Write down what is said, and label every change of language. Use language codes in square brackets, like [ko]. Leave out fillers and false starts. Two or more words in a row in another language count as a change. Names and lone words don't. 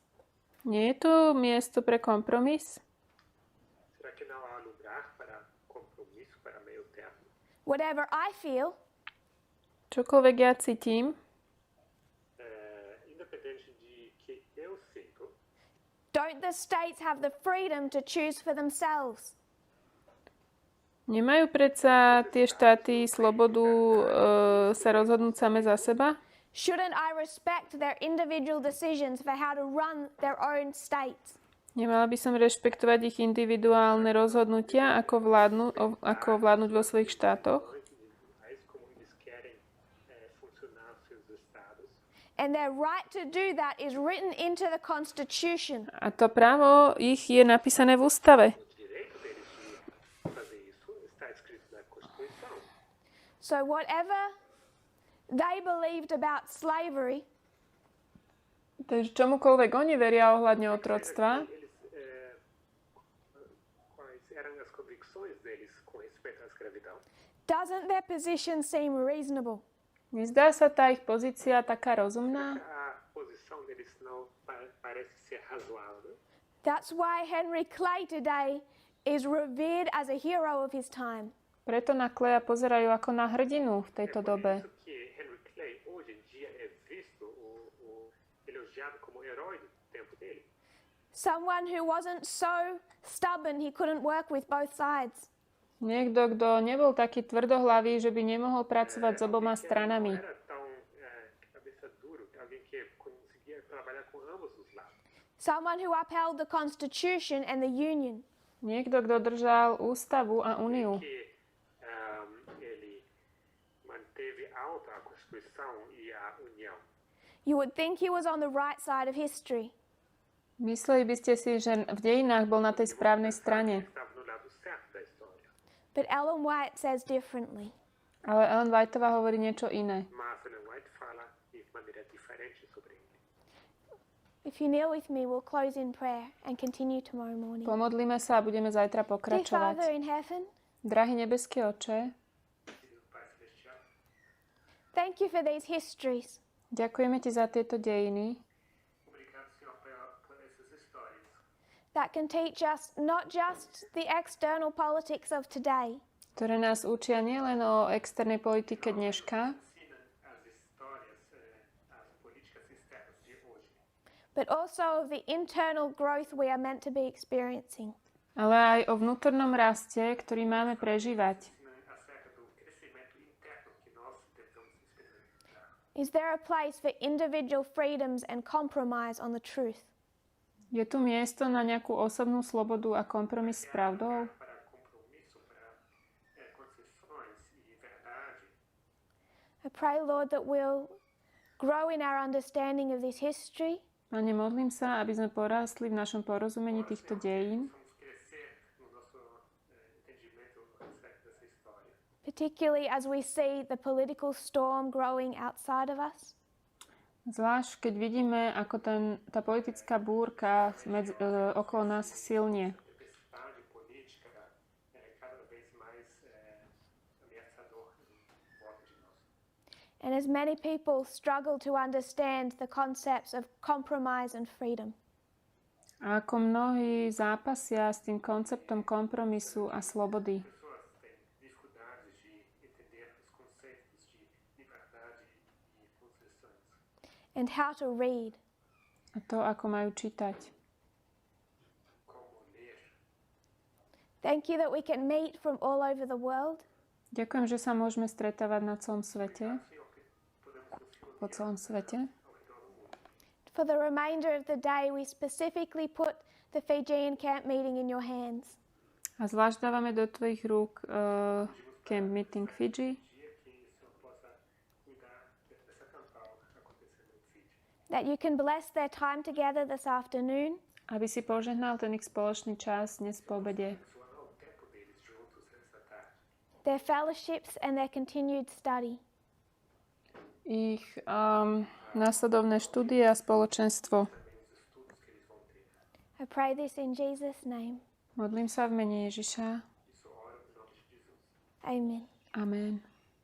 [sk] Nie je tu miesto pre kompromis? [pt] Será que não há lugar para compromisso, para meio termo? [en] Whatever I feel, [sk] Čokoľvek ja cítim, [pt] Independente de que eu sinto, [en] don't the states have the freedom to choose for themselves? [sk] nemajú predsa tie štáty slobodu sa rozhodnúť same za seba? [en] Shouldn't I respect their individual decisions for how to run their own states? [sk] Nemala by som rešpektovať ich individuálne rozhodnutia, ako vládnuť vo svojich štátoch? [pt] individuais, como eles querem funcionar os seus estados. [en] And their right to do that is written into the Constitution. [sk] A to právo ich je napísané v ústave. [pt] O direito deles de fazer isso está escrito na Constituição. [en] So whatever they believed about slavery, [sk] Takže čomukoľvek oni veria ohľadne otroctva, [pt] Quais eram as convicções deles com respeito à escravidão? [en] doesn't their position seem reasonable? [sk] nezdá sa tá ich pozícia taká rozumná? [pt] A posição deles não parece ser razoável. [en] That's why Henry Clay today is revered as a hero of his time. [sk] Preto na Kleja pozerajú ako na hrdinu v tejto [pt] Por [sk] dobe. [pt] isso que Henry Clay hoje em dia é visto elogiado como herói do tempo dele. [en] Someone who wasn't so stubborn he couldn't work with both sides. [sk] Niekto, kto nebol taký tvrdohlavý, že by nemohol pracovať s oboma stranami. [pt] Não era tão cabeça duro, alguém que conseguia trabalhar com ambos os lados. [en] Someone who upheld the Constitution and the Union. [sk] Niekto, kto držal ústavu a úniu. [pt] Que ele manteve alta a Constituição e a União. [en] You would think he was on the right side of history. [sk] Mysleli by ste si, že v dejinách bol na tej správnej strane. [pt] Estava no lado certo da história. [en] But Ellen White says differently. [sk] Ale Ellen Whiteová hovorí niečo iné. [pt] Mas Ellen White fala de maneira diferente sobre ele. [en] If you kneel with me, we'll close in prayer and continue tomorrow morning. [sk] Pomodlíme sa a budeme zajtra [en] Dear Father [sk] pokračovať. [en] in heaven, [sk] Drahý nebeský Oče, [pt] Pai Celestial, [en] thank you for these histories. [sk] ďakujeme Ti za tieto dejiny, [pt] obrigado, Senhor, por essas histórias [en] that can teach us not just the external politics of today, [sk] ktoré nás učia nielen o externej politike dneška, [pt] ensinam as histórias, as políticas externas de hoje, [en] but also of the internal growth we are meant to be experiencing. [sk] ale aj o vnútornom raste, ktorý máme prežívať. [pt] ensinam acerca do crescimento interno que nós devemos experimentar. [en] Is there a place for individual freedoms and compromise on the truth? [sk] Je tu miesto na nejakú osobnú slobodu a kompromis s pravdou? [pt] Para compromisso, para concessões e verdade. [en] I pray, Lord, that we'll grow in our understanding of this history [sk] Pane, modlím sa, aby sme porástli v našom porozumení týchto dejín, [pt] Vamos crescer no nosso entendimento dessa história. [en] particularly as we see the political storm growing outside of us. [sk] zvlášť keď vidíme, ako tá politická búrka okolo nás silnie. [pt] A tempestade política é cada vez mais ameaçador em volta de nós. [en] And as many people struggle to understand the concepts of compromise and freedom. [sk] A ako mnohí zápasia s tým konceptom kompromisu a slobody. [pt] Pessoas têm dificuldades de entender os conceitos de liberdade e concessões. [en] And how to read. [sk] A to, ako majú čítať. [pt] Como ler. [en] Thank you that we can meet from all over the world. [sk] Ďakujem, že sa môžeme stretávať na celom svete, [pt] Assim, o que podemos nos reunir [sk] po celom svete. [pt] ao redor do mundo. [en] For the remainder of the day, we specifically put the Fijian camp meeting in your hands. [sk] A zvlášť dávame do tvojich rúk [en] Camp Meeting [sk] Fiji, [pt] Dia que o Senhor possa cuidar dessa campal acontecendo em Fiji. [en] That you can bless their time together this afternoon. [sk] aby si požehnal ten ich spoločný čas dnes po obede. [pt] Abençoar o tempo deles juntos nessa tarde. [en] Their fellowships and their continued study. [sk] Ich následovné štúdie a spoločenstvo. [pt] Também os estudos que eles vão ter. [en] I pray this in Jesus' name. [sk] Modlím sa v mene Ježiša. [pt] Isso oro em nome de Jesus. Amen. Amen.